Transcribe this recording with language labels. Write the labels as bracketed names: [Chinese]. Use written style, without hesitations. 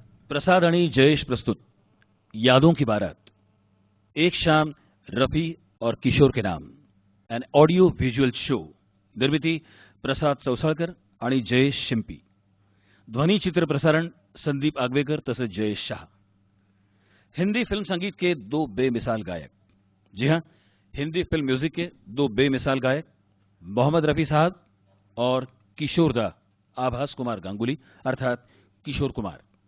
[Marathi] प्रसाद आणि जयेश प्रस्तुत [Hindi] यादों की बारात, एक शाम रफी और किशोर के नाम, [English] An audio visual show. [Marathi] निर्मिती प्रसाद चौसाळकर आणि जयेश शिंपी। ध्वनी चित्र प्रसारण संदीप आगवेकर तसेच जयेश शाह। [Hindi] हिंदी फिल्म संगीत के दो बेमिसाल गायक, जी हां, हिंदी फिल्म म्यूजिक के दो बेमिसाल गायक, मोहम्मद रफी साहब और किशोरदा आभास कुमार गांगुली अर्थात किशोर कुमार।